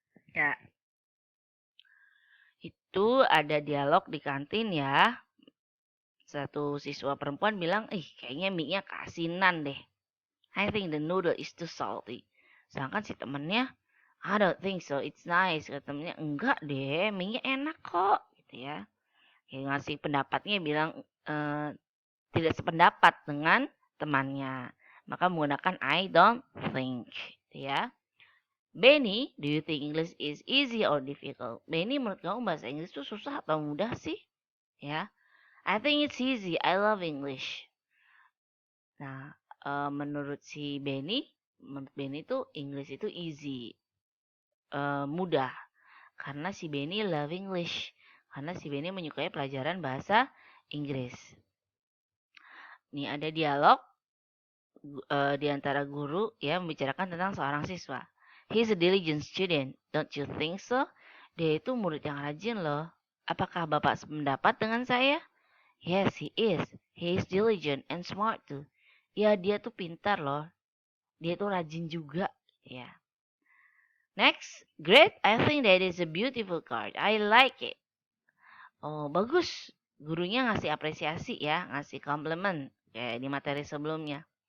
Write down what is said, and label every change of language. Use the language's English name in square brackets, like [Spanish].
[Indonesian] Ya, itu ada dialog di kantin ya. Satu siswa perempuan bilang, kayaknya mie-nya keasinan deh. [English] I think the noodle is too salty. [Indonesian] Sedangkan si temennya, [English] I don't think so, it's nice. [Indonesian] Kata temennya, enggak deh, mie-nya enak kok. Gitu ya. Ya ngasih pendapatnya bilang tidak sependapat dengan temannya. Maka menggunakan [English] I don't think. [Indonesian] Gitu ya. [English] Benny, do you think English is easy or difficult? [Indonesian] Benny, menurut kamu bahasa Inggris itu susah atau mudah sih? [English] Ya, I think it's easy. I love English. [Indonesian] Nah, menurut Benny itu English itu easy, mudah. Karena si Benny [English] love English. [Indonesian] Karena si Benny menyukai pelajaran bahasa Inggris. Nih ada dialog di antara guru ya membicarakan tentang seorang siswa. [English] He's a diligent student, don't you think so? [Indonesian] Dia itu murid yang rajin loh. Apakah Bapak sependapat dengan saya? [English] Yes, he is. He is diligent and smart too. [Indonesian] Ya, dia tuh pintar loh. Dia tuh rajin juga. Ya. [English] Next, great. I think that is a beautiful card. I like it. [Indonesian] Oh, bagus. Gurunya ngasih apresiasi ya, ngasih compliment kayak di materi sebelumnya.